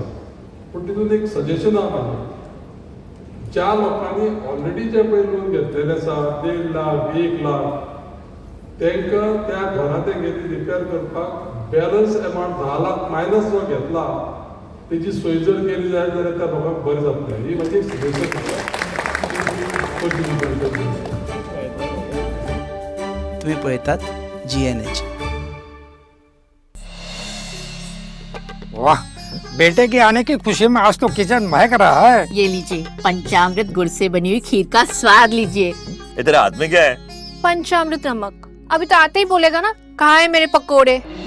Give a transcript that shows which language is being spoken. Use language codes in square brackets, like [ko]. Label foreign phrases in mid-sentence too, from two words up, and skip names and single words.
[kok] पूण तितून एक सजेशन आहा म्हाजें, ज्या लोकांनी ऑलरेडी जे पळय लोन घेतलेले आसा 1.5 लाख 1 लाख, तांकां त्या घरां ते गेली रिपेर करपाक [en] balance amount [kok] 10 लाख मायनस जो घेतला तेजी सोय जर केली जायत जाल्यार त्या लोकांक बरें जातलें. ही म्हाजी एक सजेशन. तुम्ही पळयतात GNH. [hi] वाह, बेटे के आने की खुशी में आज तो किचन महक रहा है। ये लीजिए पंचामृत गुड़ से बनी हुई खीर का स्वाद लीजिए। इधर हाथ में क्या है? पंचामृत नमक। अभी तो आते ही बोलेगा ना, कहाँ है मेरे पकोड़े।